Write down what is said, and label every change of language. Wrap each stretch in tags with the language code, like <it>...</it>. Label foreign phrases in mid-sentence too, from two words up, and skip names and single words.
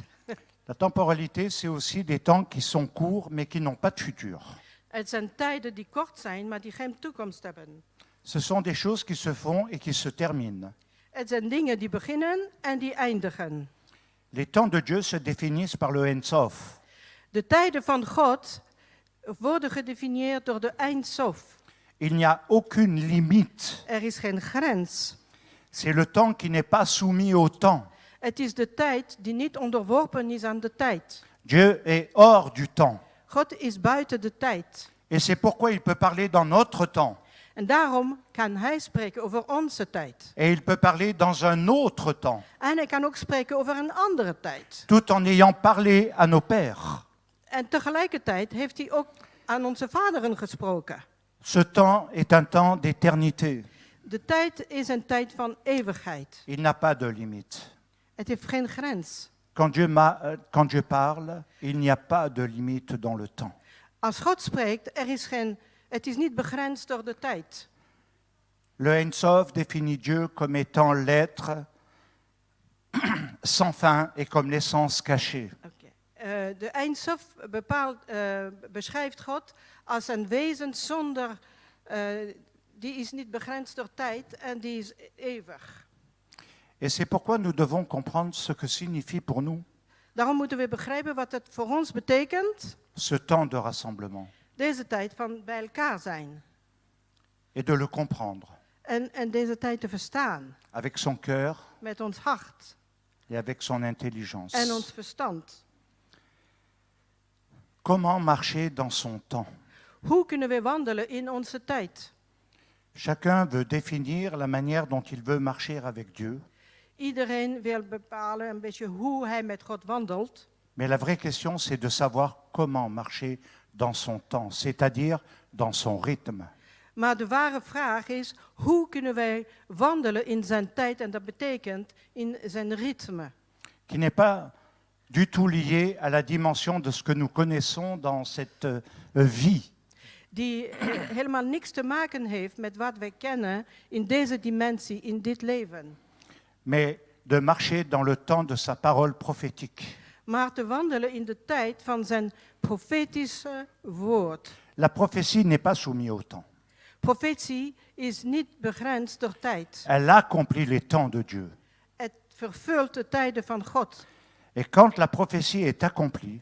<fr>La temporalité, c'est aussi des temps qui sont courts mais qui n'ont pas de futur.</fr> <nl>Het zijn tijden die kort zijn, maar die geen toekomst hebben.</nl> <fr>Ce sont des choses qui se font et qui se terminent.</fr> <nl>Het zijn dingen die beginnen en die eindigen.</nl> <fr>Les temps de Dieu se définissent par le Ein Sof.</fr> <nl>De tijden van God worden gedefinieerd door de Ein Sof.</nl> <fr>Il n'y a aucune limite.</fr> <nl>Er is geen grens.</nl> <fr>C'est le temps qui n'est pas soumis au temps.</fr> <nl>Het is de tijd die niet onderworpen is aan de tijd.</nl> <fr>Dieu est hors du temps.</fr> <nl>God is buiten de tijd.</nl> <fr>Et c'est pourquoi il peut parler dans notre temps.</fr> <nl>En daarom kan hij spreken over onze tijd.</nl> <fr>Et il peut parler dans un autre temps,</fr> <nl>En hij kan ook spreken over een andere tijd.</nl> <fr>tout en ayant parlé à nos pères.</fr> <nl>En tegelijkertijd heeft hij ook aan onze vaderen gesproken.</nl> <fr>Ce temps est un temps d'éternité.</fr> <nl>De tijd is een tijd van eeuwigheid.</nl> <fr>Il n'a pas de limite.</fr> <nl>Het heeft geen grens.</nl> <fr>Quand Dieu parle, il n'y a pas de limite dans le temps.</fr> <nl>Als God spreekt, het is niet begrensd door de tijd.</nl> <fr>Le Ein Sof définit Dieu comme étant l'être sans fin et comme l'essence cachée. Okay.</fr> <nl>De Eindsof beschrijft God als een wezen zonder, die is niet begrensd door tijd en die is eeuwig.</nl> <fr>Et c'est pourquoi nous devons comprendre ce que signifie pour nous</fr> <nl>Daarom moeten we begrijpen wat het voor ons betekent,</nl> <fr>ce temps de rassemblement</fr> <nl>deze tijd van bij elkaar zijn.</nl> <fr>et de le comprendre</fr> <nl>En deze tijd te verstaan,</nl> <fr>avec son cœur</fr> <nl>met ons hart</nl> <fr>et avec son intelligence.</fr> <nl>en ons verstand.</nl> <fr>Comment marcher dans son temps?</fr> <nl>Hoe kunnen we wandelen in onze tijd?</nl> <fr>Chacun veut définir la manière dont il veut marcher avec Dieu.</fr> <nl>Iedereen wil bepalen een beetje hoe hij met God wandelt.</nl> <fr>Mais la vraie question, c'est de savoir comment marcher dans son temps, c'est-à-dire dans son rythme.</fr> <nl>Maar de ware vraag is, hoe kunnen wij wandelen in zijn tijd? En dat betekent in zijn ritme.</nl> <fr>Qui n'est pas du tout lié à la dimension de ce que nous connaissons dans cette vie.</fr> <nl>Die helemaal niks te maken heeft met wat wij kennen in deze dimensie, in dit leven.</nl> <fr>Mais de marcher dans le temps de sa parole prophétique.</fr> <nl>Maar te wandelen in de tijd van zijn profetische woord.</nl> <fr>La prophétie n'est pas soumise au temps.</fr> <nl>Profetie is niet begrensd door tijd.</nl> <fr>Elle accomplit les temps de Dieu.</fr> <nl>Het vervult de tijden van God.</nl> <fr>Et quand la prophétie est accomplie,</fr>